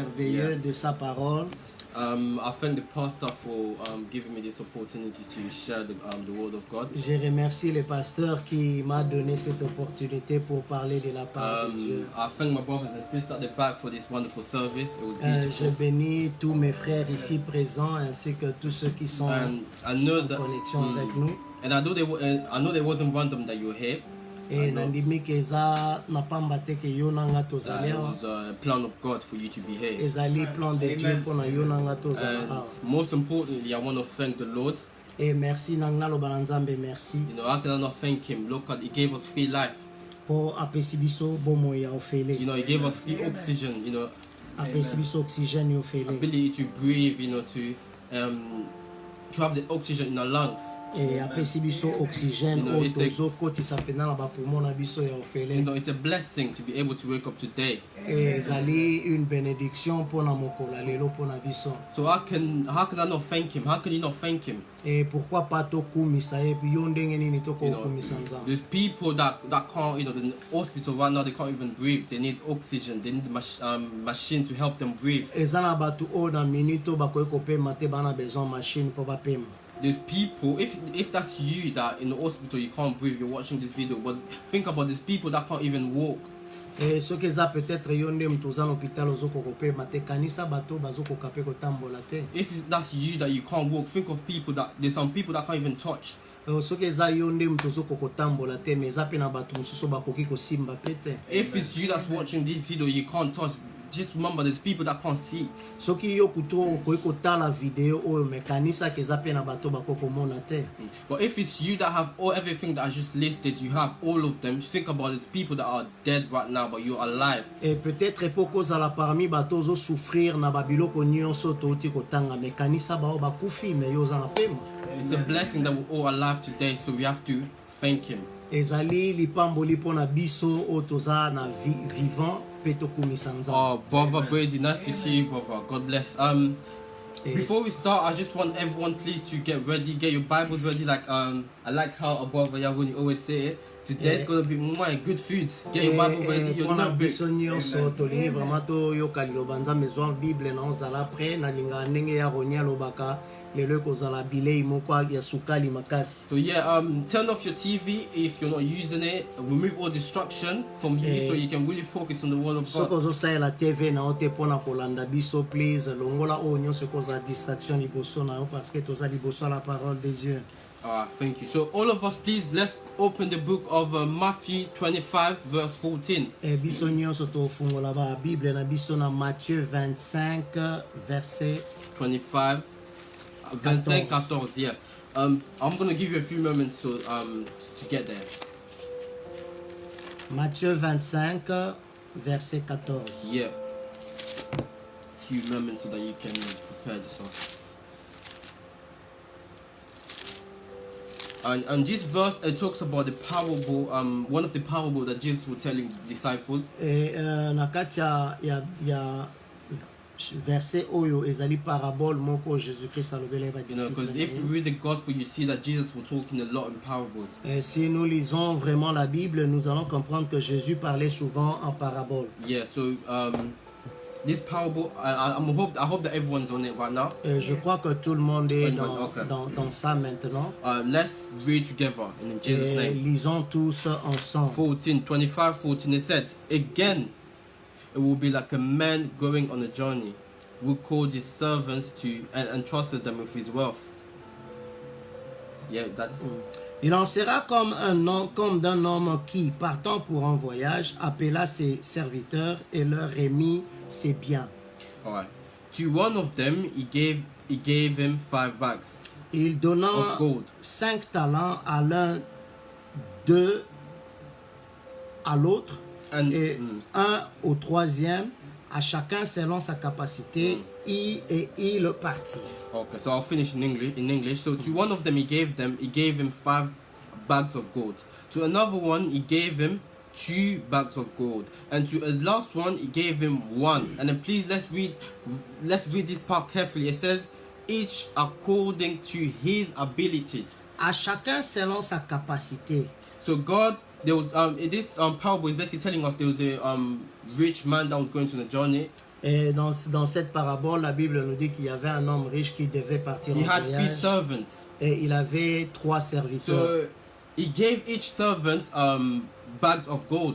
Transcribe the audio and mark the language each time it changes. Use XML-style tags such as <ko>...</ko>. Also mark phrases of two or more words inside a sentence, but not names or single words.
<fr>merveilleux de sa parole.</fr> <en>I thank the pastor for giving me this opportunity to share the word of God.</en> <fr>Je remercie le pasteur qui m'a donné cette opportunité pour parler de la part de Dieu.</fr> <en>I thank my brothers and sisters at the back for this wonderful service. It was</en> <fr>Je</fr> <en>beautiful.</en> <fr>bénis tous mes frères ici présents ainsi que tous ceux qui sont</fr> <en>And I know</en> <fr>en</fr> <en>that,</en> <fr>connexion avec nous.</fr> <en>and I know there wasn't random that you're here.</en> <ln>Et nandimi que eza na pamba te ke yo nanga</ln> <en>It</en> <ln>tozali awa.</ln> <en>was a plan of God for you to be here.</en> <ln>Ezali</ln> <fr>plan de Dieu pour</fr> <ln>na yo nanga tozali</ln> <en>And</en> <ln>awa.</ln> <en>most importantly, I want to thank the Lord.</en> <ln>Et merci nanga loba na Nzambe merci</ln> <en>You know, how can I not thank Him? Look at He gave us free life.</en> <ln>pour apesi biso bomo ya ofele.</ln> <en>You know, He gave us free oxygen. You know,</en> <ln>Apesi biso oxygène ya ofele.</ln> <en>ability to breathe. You know, to have the oxygen in our lungs.</en> <ln>Et apesi biso oxygène</ln> <en>You know,</en> <ln>oyo</ln> <en>it's a-</en> <ln>tozokotisa mpena na bapoumon na biso ya</ln> <en>You</en> <ln>ofele.</ln> <en>know, it's a blessing to be able to wake up today.</en> <ln>Et ezali</ln> <fr>une bénédiction</fr> <ln>mpona mokolo ya lelo mpona biso.</ln> <en>So how can I not thank Him? How can you not thank Him?</en> <fr>Et pourquoi pas</fr> <ln>tokumisa ye puis yo ndenge nini</ln> <en>You know,</en> <ln>tokokumisa Nzambe.</ln> <en>there's people that can't, you know, the hospital right now, they can't even breathe. They need oxygen. They need machine to help them breathe.</en> <ln>Eza na bato oyo na minute oyo bakoki kopema te bana besoin machine mpo bapema.</ln> <en>There's people, if that's you that in the hospital you can't breathe, you're watching this video, but think about these people that can't even walk.</en> <ln>Et soki eza peut-être yo nde moto oza na hôpital ozokoka kopema te kanisa bato bazokoka mpe kotambola te.</ln> <en>If that's you that you can't walk, think of people there's some people that can't even touch.</en> <ln>Soki eza yo nde moto ozokoka kotambola te mais eza mpe na bato mosusu bakoki kosimba mpe te.</ln> <en>If it's you that's watching this video, you can't touch, just remember there's people that can't see.</en> <ln>Soki yo kutu okoki kotala video oyo me kanisa ke eza mpe na bato bakoki komona te.</ln> <en>But if it's you that have everything that I just listed, you have all of them, think about these people that are dead right now, but you're alive.</en> <ln>Et peut-être po kozala parmi bato ozosouffrir na babiloko nyonso touti kotanga me kanisa bao bakufi me yo oza na pema.</ln> <en>It's a blessing that we're all alive today, so we have to thank Him.</en> <ln>Ezali lipamboli mpona biso oyo toza na vivant mpe tokumisa Nzambe.</ln> <en>Oh, Brother Brady, nice to see you, brother. God bless. Before we start, I just want everyone please to get ready, get your Bibles ready. Like I like how our brother Yawuni always say it. Today's gonna be good food. Get your Bible ready. Your</en> <ln>mpona</ln> <en>notebook.</en> <ln>biso nyonso tolingi vraiment toyoka liloba Nzambe zwa bible na ozala pre nalingaka ndenge ya Roni alobaka lelo ekozala bilei moko ya sukali makasi.</ln> <en>So yeah, turn off your TV if you're not using it. Remove all distraction from you so you can really focus on the Word of</en> <ln>soki</ln> <en>God.</en> <ln>ozosalela tv na yo te mpona kolanda biso please longola oyo nyonso ekozala distraction liboso na yo</ln> <fr>parce que</fr> <ln>toza liboso ya</ln> <fr>la parole de Dieu.</fr> <en>Thank you. So all of us, please, let's open the book of Matthew 25, verse 14.</en> <ln>Biso nyonso tofungola ba bible na biso na Matthieu 25 verset 25, 14.</ln> <en>Yeah. I'm gonna give you a few moments to get there.</en> <fr>Matthieu 25 verset 14.</fr> <en>Yeah. Few moments so that you can prepare yourself. And this verse it talks about the parable, one of the parable that Jesus was telling the disciples.</en> <ln>Na kati ya verset oyo ezali parabole moko Jésus Christ alobela ba</ln> <en>You know, because if you read the gospel, you see that Jesus was talking a lot in parables.</en> <fr>Si nous lisons vraiment la Bible, nous allons comprendre que Jésus parlait souvent en parabole.</fr> <en>Yeah. So this parable, I hope that everyone's on it right now.</en> <fr>Je crois que tout le monde est</fr> <en>Okay.</en> <fr>dans ça maintenant.</fr> <en>Let's read together in Jesus' name.</en> <fr>Lisons tous ensemble.</fr> <en>14, it says, again, it will be like a man going on a journey who called his servants and entrusted them with his wealth. Yeah, that's</en> <fr>Il en sera comme d'un homme qui, partant pour un voyage, appela ses serviteurs et leur remit ses biens.</fr> <en>all right. To one of them, he gave him 5 bags</en> <fr>Il donna</fr> <en>of gold.</en> <fr>5 talents à l'un, 2 à l'autre,</fr> <en>And</en> <fr>et 1 au troisième, à chacun selon sa capacité, et il partit.</fr> <en>Okay, so I'll finish in English. So to one of them, he gave him 5 bags of gold. To another one, he gave him 2 bags of gold, and to a last one, he gave him 1. And then please let's read this part carefully. It says, each according to his abilities.</en> <fr>À chacun selon sa capacité.</fr> <en>So God, there was this parable is basically telling us there was a rich man that was going on a journey.</en> <fr>Et dans cette parabole, la Bible nous dit qu'il y avait un homme riche qui devait partir</fr> <en>He</en> <fr>en</fr> <en>had 3</en> <fr>voyage</fr> <en>servants.</en> <fr>et il avait 3 serviteurs.</fr> <en>So he gave each servant bags of gold.</en>